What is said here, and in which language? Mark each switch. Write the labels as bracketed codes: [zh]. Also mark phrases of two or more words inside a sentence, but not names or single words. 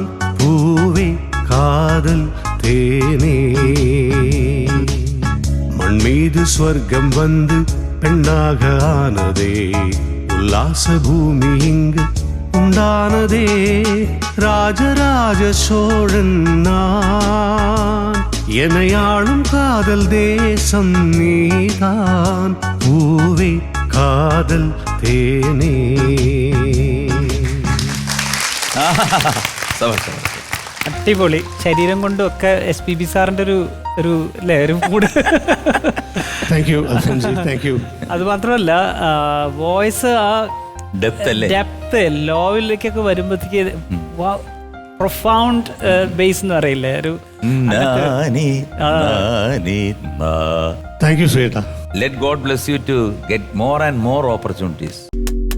[ta] பூவே காதல் தேனே, மண் மீது ஸ்வர்க்கம் வந்து பெண்ணாக ஆனதே, உல்லாச பூமி இங்கு உண்டானதே. ராஜராஜ சோழன் நான், எனையாளும் காதல் தேசம் நீதான். பூவே காதல் தேனே. [ml] അടിപൊളി. ശരീരം കൊണ്ടും ഒക്കെ SPB സാറിന്റെ ഒരു അല്ലേ ഒരു മൂഡ്. [en] Thank you [ml] അൽഫോൻസി, [en] Thank you. [ml] അത് മാത്രമല്ല വോയിസ് ആ ഡെപ്ത് ലോയിലേക്കൊക്കെ വരുമ്പോഴത്തേക്ക് [en] profound bass [ml] എന്ന് പറയില്ലേ ഒരു. [en] Thank you [ml] ശ്വേത. [en] Let God bless you to get more and more opportunities.